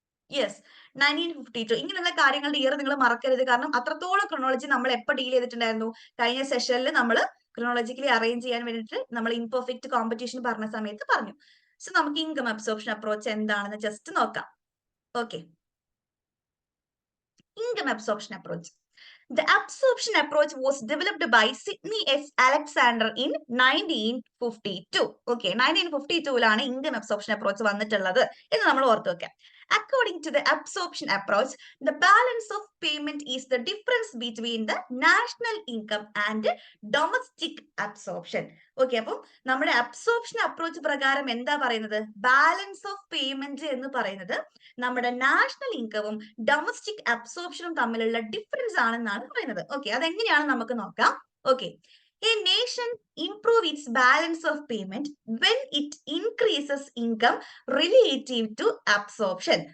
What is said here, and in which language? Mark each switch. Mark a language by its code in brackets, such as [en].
[ml] Yes, 1952. ഇങ്ങനെയുള്ള കാര്യങ്ങളുടെ year നിങ്ങൾ മറക്കരുത്, കാരണം അത്രത്തോളം ക്രോണോളജി നമ്മൾ എപ്പോൾ ഡീൽ ചെയ്തിട്ടുണ്ടായിരുന്നു? കഴിഞ്ഞ സെഷനിൽ നമ്മൾ ക്രോണോളജിക്കലി അറേഞ്ച് ചെയ്യാൻ വേണ്ടിയിട്ട് നമ്മൾ ഇംപെർഫെക്റ്റ് കോമ്പറ്റീഷൻ പറഞ്ഞ സമയത്ത് പറഞ്ഞു. സോ നമുക്ക് ഇൻകം അബ്സോർപ്ഷൻ അപ്രോച്ച് എന്താണെന്ന് ജസ്റ്റ് നോക്കാം. Okay, income absorption approach. [en] The absorption approach was developed by Sidney S. Alexander in 1952. [ml] Okay, 1952 income absorption approach വന്നിട്ടുള്ളത് എന്ന് നമ്മൾ ഓർത്തു വെക്കാം. [en] According to the absorption approach, the balance of payment is the difference between the national income and domestic absorption. [ml] Okay, അപ്പം നമ്മുടെ absorption approach പ്രകാരം എന്താ പറയുന്നത്? ബാലൻസ് ഓഫ് പേയ്മെന്റ് എന്ന് പറയുന്നത് നമ്മുടെ നാഷണൽ ഇൻകവും ഡൊമസ്റ്റിക് അബ്സോർപ്ഷനും തമ്മിലുള്ള ഡിഫറൻസ് ആണെന്നാണ് പറയുന്നത്. ഓക്കെ, അതെങ്ങനെയാണ് നമുക്ക് നോക്കാം. [en] Okay, a nation improve its balance of payment when it increases income relative to absorption.